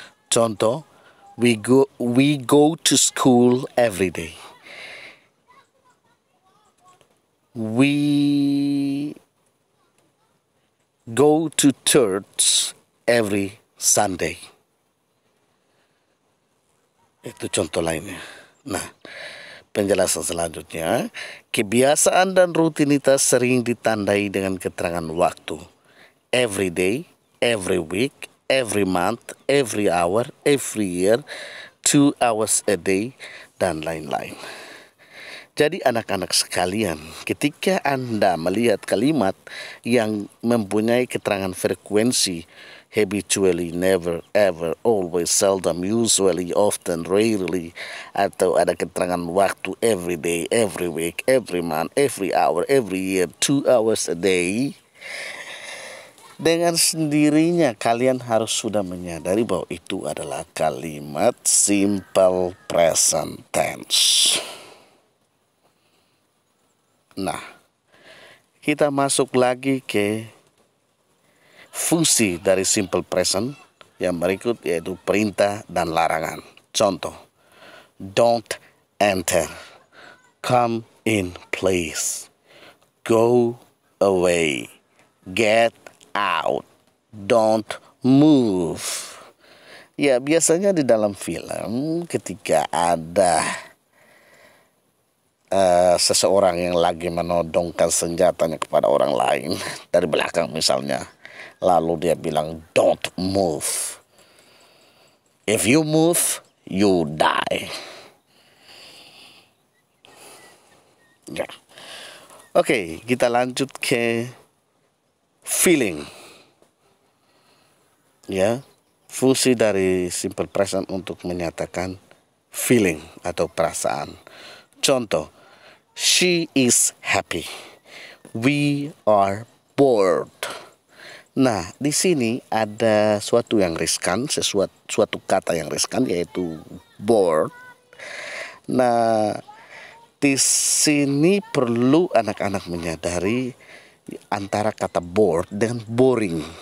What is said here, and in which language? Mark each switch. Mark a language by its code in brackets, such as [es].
[en] Contoh, we go to school every day. We go to church every Sunday. [id] Itu contoh lainnya. Nah, penjelasan selanjutnya, kebiasaan dan rutinitas sering ditandai dengan keterangan waktu. [en] Every day, every week, every month, every hour, every year, 2 hours a day, [id] dan lain-lain. Jadi anak-anak sekalian, ketika Anda melihat kalimat yang mempunyai keterangan frekuensi, habitually, never, ever, always, seldom, usually, often, rarely, atau ada keterangan waktu every day, every week, every month, every hour, every year, 2 hours a day, dengan sendirinya kalian harus sudah menyadari bahwa itu adalah kalimat simple present tense. Nah, kita masuk lagi ke fungsi dari simple present yang berikut, yaitu perintah dan larangan. [en] Contoh, don't enter, come in please, go away, get out, don't move. [id] Ya, biasanya di dalam film ketika ada seseorang yang lagi menodongkan senjatanya kepada orang lain dari belakang misalnya, lalu dia bilang [en] don't move, if you move you die. [id] Ya. Oke, kita lanjut ke feeling. Ya, fungsi dari simple present untuk menyatakan feeling atau perasaan. [en] Contoh, she is happy. We are bored. [id] Nah, di sini ada suatu yang riskan, suatu kata yang riskan, yaitu bored. Nah, di sini perlu anak-anak menyadari antara kata bored dengan boring.